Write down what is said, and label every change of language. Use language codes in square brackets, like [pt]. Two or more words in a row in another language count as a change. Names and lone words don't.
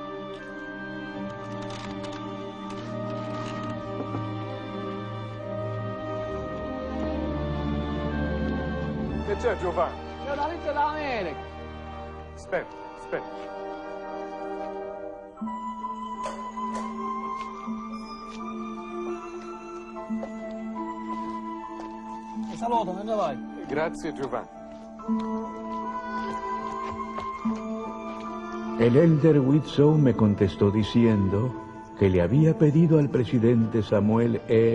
[it] Che c'è, Giovanni? Giornalista dall'America! Aspetta, aspetta. Saluto, dove vai? Grazie, Giovanni. [es] El elder Widtsoe me contestó diciendo que le había pedido al presidente Samuel E.